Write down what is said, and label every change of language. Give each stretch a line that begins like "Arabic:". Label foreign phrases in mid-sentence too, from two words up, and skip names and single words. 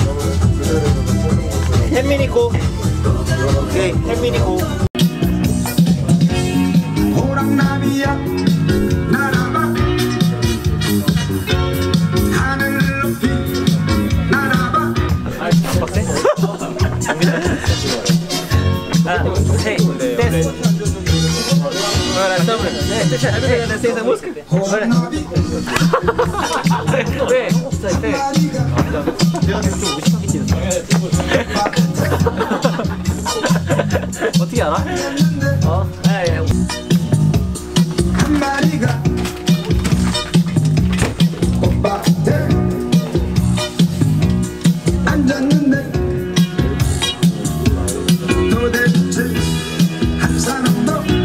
Korean: 햄미니코. 오케이 햄미니코. 호랑나비야 날아봐 하늘 높이 날아봐.
Portuguese: Ora estamos. Essa música.
Korean: 어떻게 알아? 한 마리가 꽃밭에 앉았는데 도대체 한 사람도